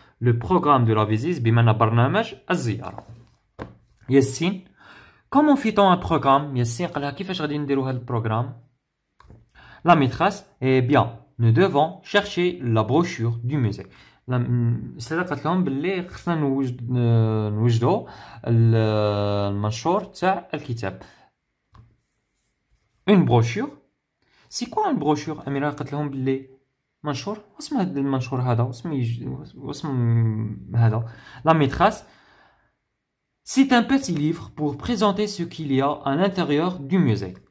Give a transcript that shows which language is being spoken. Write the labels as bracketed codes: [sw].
[fr] Le programme de la visite [ar] بمعنى برنامج الزيارة. [fr] ياسين comment fait-on un programme؟ [ar] ياسين قال لها كيفاش غادي نديروا هذا البروغرام؟ [fr] La maîtresse, eh bien, nous devons chercher la brochure du musée. [ar] الأستاذة قالت لهم باللي خصنا نوجدوا المنشور تاع الكتاب. [fr] Une brochure؟ C'est quoi une brochure؟ [ar] أميرة قالت لهم باللي منشور واسم هذا المنشور هذا واسم هذا. [fr] La maîtresse, c'est un petit livre pour présenter ce qu'il y a à l'intérieur du musée.